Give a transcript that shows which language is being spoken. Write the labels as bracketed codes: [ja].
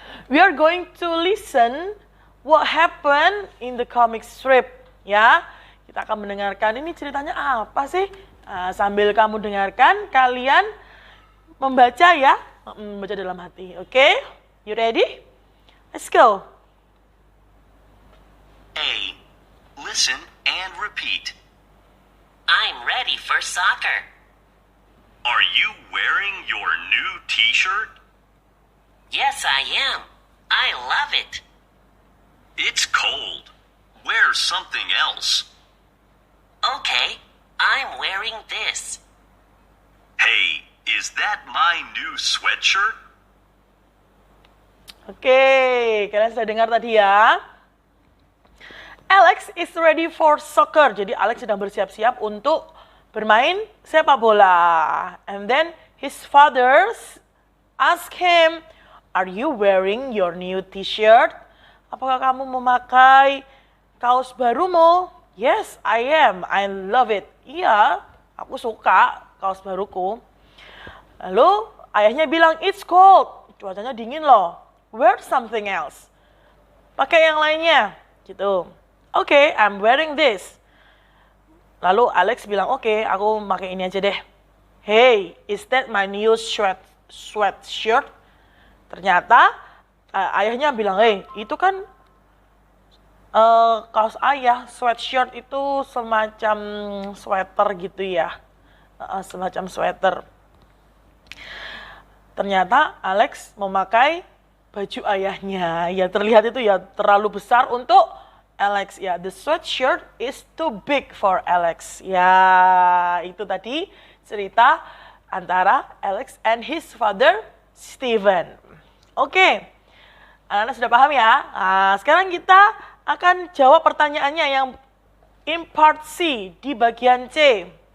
[en] We are going to listen what happened in the comic strip. [id] Ya, kita akan mendengarkan ini ceritanya apa sih? Sambil kamu dengarkan, kalian membaca ya, membaca dalam hati. Oke? [en] You ready? Let's go. A. Listen and repeat. I'm ready for soccer. Are you wearing your new t-shirt? Yes, I am. I love it. It's cold. Wear something else. Okay, I'm wearing this. Hey, is that my new sweatshirt? [id] Oke, kalian sudah dengar tadi ya. [en] Alex is ready for soccer. [id] Jadi Alex sedang bersiap-siap untuk bermain sepak bola. [en] And then his father ask him, "Are you wearing your new t-shirt?" [id] Apakah kamu memakai kaos barumu? [en] Yes, I am. I love it. [id] Iya, aku suka kaos baruku. Lalu ayahnya bilang, [en] "It's cold." [id] Cuacanya dingin loh. [en] Wear something else. [id] Pakai yang lainnya. Gitu. Oke, [en] I'm wearing this. [id] Lalu Alex bilang, "Oke, aku pakai ini aja deh." [en] Hey, is that my new sweatshirt? [id] Ternyata ayahnya bilang, "Hey, itu kan kaos ayah, sweatshirt itu semacam sweater gitu ya." Semacam sweater. ternyata Alex memakai baju ayahnya. Ya terlihat itu ya terlalu besar untuk Alex. [en] Ya, the sweatshirt is too big for Alex. [id] Ya, itu tadi cerita antara Alex [en] and his father, [id] Steven. Oke, anak-anak sudah paham ya? Nah, sekarang kita akan jawab pertanyaannya yang in part C di bagian C.